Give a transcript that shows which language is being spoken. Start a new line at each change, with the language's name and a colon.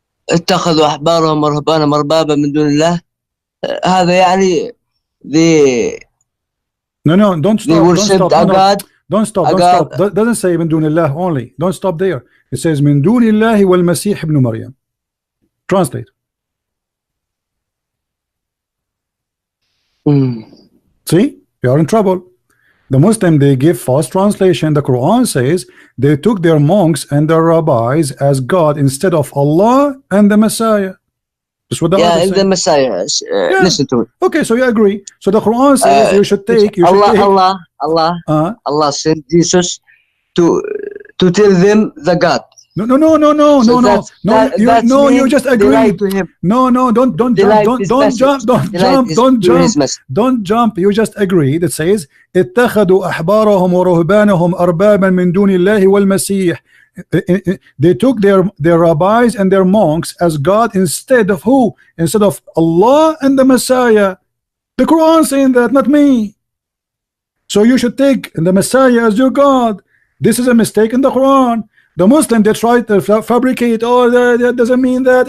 Arabic: اتخذوا أحبارهم ورهبانهم أربابا من دون الله. هذا يعني
English: No, don't stop. They worshipped a God. Don't stop. Doesn't say
Arabic: من دون الله
English: only. Don't stop there. It says
Arabic: من دون الله والمسيح ابن مريم.
English: Translate. See, you are in trouble. The Muslim, they give false translation. The Quran says they took their monks and their rabbis as God instead of Allah and the Messiah. That's what the and the Messiah. Listen to it. Okay, so you agree. So the Quran says you should take. Allah sent Jesus to tell them the God. No. You just agreed. No, don't jump. You just agreed. It says
Arabic: اتخذوا أحبارهم ورهبانهم أربابا من دون الله والمسيح.
English: They took their rabbis and their monks as God instead of who? Instead of Allah and the Messiah. The Quran saying that, not me. So you should take the Messiah as your God. This is a mistake in the Quran. The Muslim, they try to fabricate. Oh, that doesn't mean that.